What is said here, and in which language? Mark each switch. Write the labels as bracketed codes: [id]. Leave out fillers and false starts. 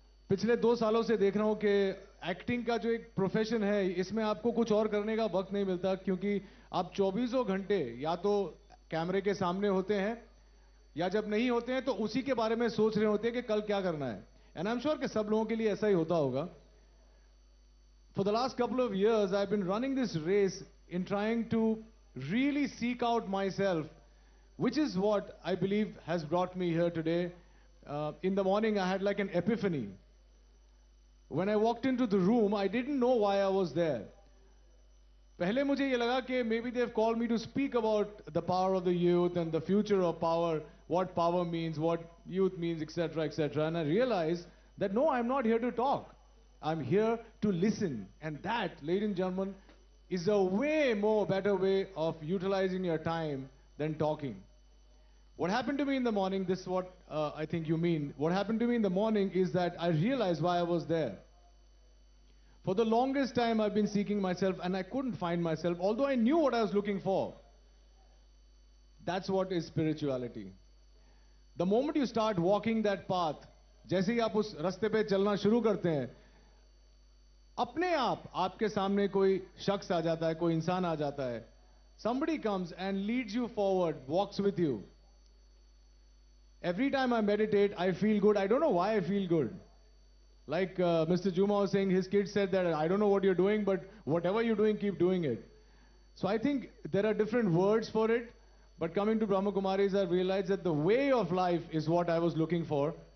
[hi] पिछले 2 सालों से देख रहा हूँ कि एक्टिंग का जो एक प्रोफेशन है, इसमें आपको कुछ और करने का वक्त नहीं मिलता, क्योंकि आप 24 घंटे या तो कैमरे के सामने होते हैं या जब नहीं होते हैं तो उसी के बारे में सोच रहे होते हैं कि कल क्या करना है. [en] and I am sure [hi] कि सब लोगों के लिए ऐसा ही होता होगा. [en] For the last couple of years I have been running this race in trying to really seek out myself, which is what I believe has brought me here today. In the morning I had like an epiphany. When I walked into the room, I didn't know why I was there. [hi] पहले मुझे ये लगा कि [en] maybe they've called me to speak about the power of the youth and the future of power, what power means, what youth means, etc., etc. And I realized that no, I'm not here to talk. I'm here to listen. And that, ladies and gentlemen, is a way more better way of utilizing your time than talking. What happened to me in the morning, this is what I think you mean. What happened to me in the morning is that I realized why I was there. For the longest time, I've been seeking myself and I couldn't find myself, although I knew what I was looking for. That's what is spirituality. The moment you start walking that path, [hi] जैसे ही आप उस रास्ते पे चलना शुरू करते हैं, अपने आप आपके सामने कोई शख्स आ जाता है, कोई इंसान आ जाता है. [en] Somebody comes and leads you forward, walks with you. Every time I meditate, I feel good. I don't know why I feel good. Like Mr. Juma was saying, his kid said that I don't know what you're doing, but whatever you're doing, keep doing it. So I think there are different words for it, but coming to Brahma Kumaris, I realized that the way of life is what I was looking for.